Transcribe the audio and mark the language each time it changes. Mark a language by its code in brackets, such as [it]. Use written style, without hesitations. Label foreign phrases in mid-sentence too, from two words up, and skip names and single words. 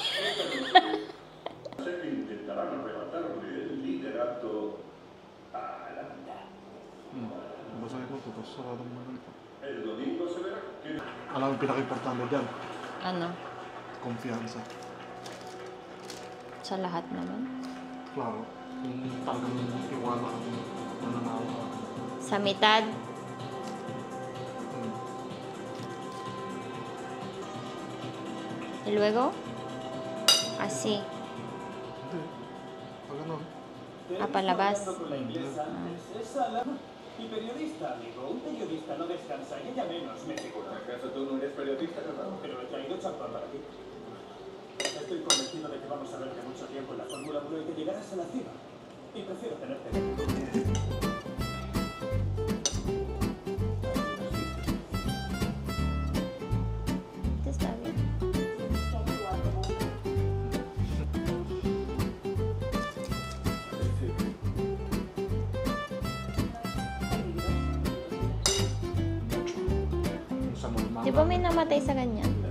[tl] Basahin ko ito, tapos sarado mo na ito. Alam ang pinaka-importante dyan? Ano? Konfiansa. Sa lahat naman. Klaro. Kung talagang iwala ang mananalo. [es] Sa mitad. Y luego, así. [tl] Hindi. Pag ano? Palabas. [es] Mi periodista, amigo. Un periodista no descansa y ella menos, me figura. ¿Acaso tú no eres periodista, Carlos? Pero he traído champán para ti. Estoy convencido de que vamos a verte mucho tiempo en la Fórmula 1 y que llegarás a la cima. Y prefiero tenerte. Está bien. [tl] Di ba may namatay sa ganyan?